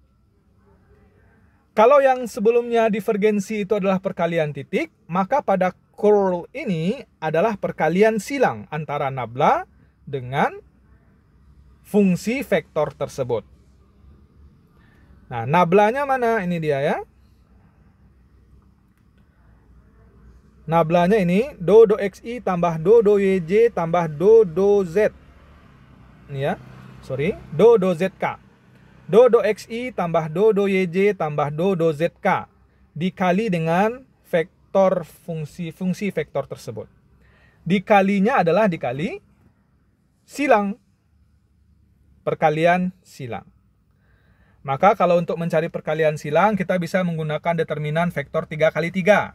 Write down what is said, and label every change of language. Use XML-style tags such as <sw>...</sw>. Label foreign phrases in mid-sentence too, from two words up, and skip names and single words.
<id>Kalau yang sebelumnya divergensi itu adalah perkalian titik, maka pada curl ini adalah perkalian silang antara nabla dengan fungsi vektor tersebut. Nah, nablanya mana? Ini dia ya. Nablanya ini do xi tambah do yj tambah do z. Ini ya. Sorry, do zk. Do xi tambah do yj tambah do zk dikali dengan vektor fungsi vektor tersebut. Dikalinya adalah dikali silang. Perkalian silang. Maka kalau untuk mencari perkalian silang, kita bisa menggunakan determinan vektor 3 kali 3.</id>